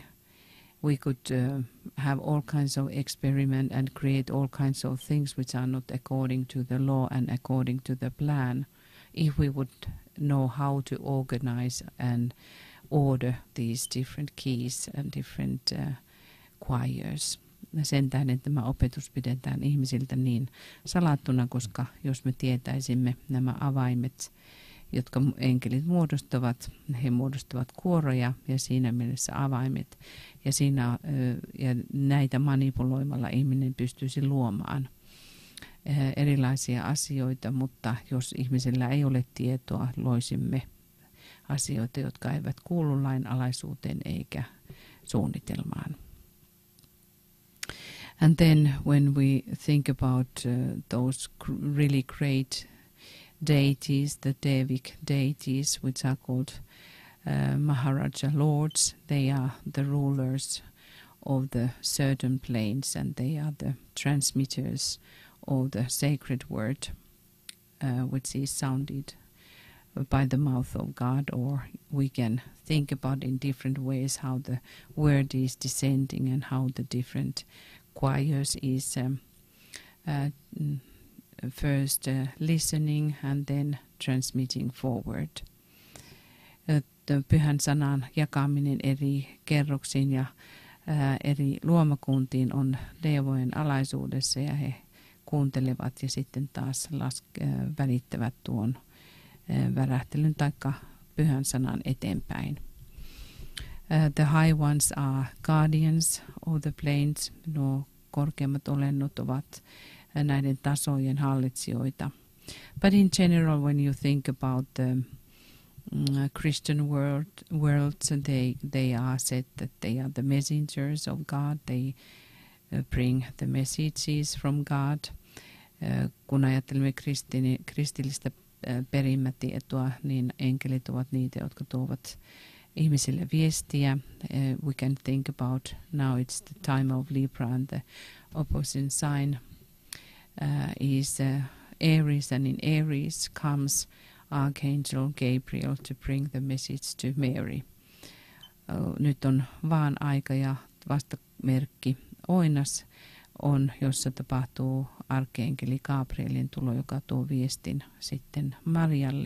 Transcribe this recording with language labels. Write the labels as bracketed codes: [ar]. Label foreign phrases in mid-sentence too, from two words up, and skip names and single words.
[en] We could have all kinds of experiment and create all kinds of things which are not according to the law and according to the plan, if we would know how to organize and order these different keys and different choirs. [fi] Sen tähden tämä opetus pidetään ihmisiltä niin salattuna, koska jos me tietäisimme nämä avaimet, jotka enkelit muodostavat, he muodostavat kuoroja ja siinä mielessä avaimet. Ja näitä manipuloimalla ihminen pystyisi luomaan erilaisia asioita, mutta jos ihmisellä ei ole tietoa, loisimme asioita, jotka eivät kuulu lainalaisuuteen eikä suunnitelmaan. [en] And then when we think about those really great deities, the Devic deities, which are called Maharaja Lords, they are the rulers of the certain planes, and they are the transmitters of the sacred word, which is sounded by the mouth of God, or we can think about in different ways how the word is descending and how the different choirs is first listening and then transmitting forward. [fi] Pyhän sanan jakaminen eri kerroksiin ja eri luomakuntiin on Devojen alaisuudessa, ja he kuuntelevat ja sitten taas välittävät tuon värähtelyn taikka pyhän sanan eteenpäin. [en] The high ones are guardians of the planes. [fi] Nuo korkeammat olennot ovat näiden tasojen hallitsijoita. [en] But in general, when you think about the Christian worlds, they are said that they are the messengers of God. They bring the messages from God. [fi] Kun ajattelemme kristillistä perimätietoa, niin enkelit ovat niitä, jotka tuovat ihmisille viestiä. [en] We can think about now it's the time of Libra, and the opposite sign is Aries, and in Aries comes Archangel Gabriel to bring the message to Mary. [fi] Nyt on vaan aika ja vastamerkki Oinas on, jossa tapahtuu arkkeenkeli Gabrielin tulo, joka tuo viestin sitten Marialle.